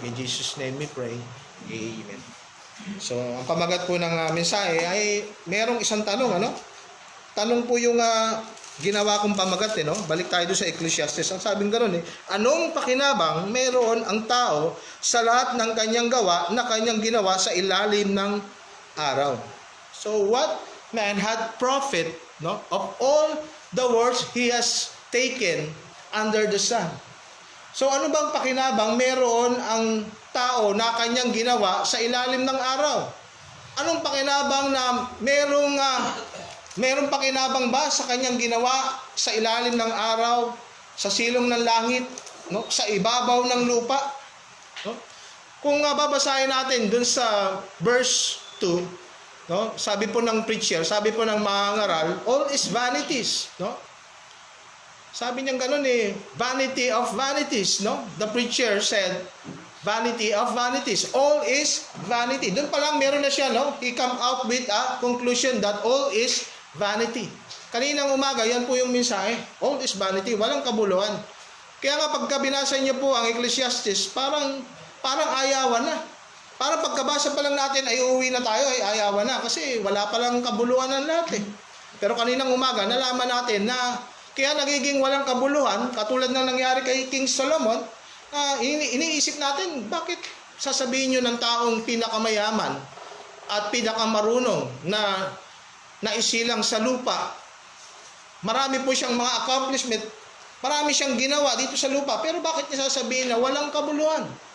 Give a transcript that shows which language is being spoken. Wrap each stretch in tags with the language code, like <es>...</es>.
<en>In Jesus' name we pray. Amen.</en> <tl>So, ang pamagat po ng mensahe ay merong isang tanong, ano? Tanong po yung ginawa kong pamagat, no? Balik tayo doon sa Ecclesiastes. Ang sabing gano'n, anong pakinabang meron ang tao sa lahat ng kanyang gawa na kanyang ginawa sa ilalim ng araw?</tl> <en>So, what man had profit, no, of all the words he has taken under the sun.</en> <tl>So ano bang pakinabang meron ang tao na kanyang ginawa sa ilalim ng araw? Anong pakinabang na merong pakinabang ba sa kanyang ginawa sa ilalim ng araw, sa silong ng langit, no? Sa ibabaw ng lupa? No? Kung babasahin natin dun sa verse 2, no? Sabi po ng preacher, sabi po ng mangangaral,</tl> <en>all is vanities,</en> <tl>no? Sabi niya ganun</tl> <en>vanity of vanities,</en> <tl>no?</tl> <en>The preacher said, vanity of vanities. All is vanity.</en> <tl>Doon pa lang meron na siya,</tl> <en>no? He come out with a conclusion that all is vanity.</en> <tl>Kaninang umaga, yan po yung mensahe.</tl> <en>All is vanity.</en> <tl>Walang kabuluhan. Kaya nga pagka binasa niyo po ang Ecclesiastes, parang ayawan na. Parang pagkabasa pa lang natin ay uuwi na tayo, ay ayawan na. Kasi wala pa lang kabuluhan ng lahat Pero kaninang umaga, nalaman natin na kaya nagiging walang kabuluhan, katulad ng nangyari kay King Solomon, iniisip natin, bakit sasabihin nyo ng taong pinakamayaman at pinakamarunong na naisilang sa lupa, marami po siyang mga accomplishment, marami siyang ginawa dito sa lupa, pero bakit niya sasabihin na walang kabuluhan?</tl>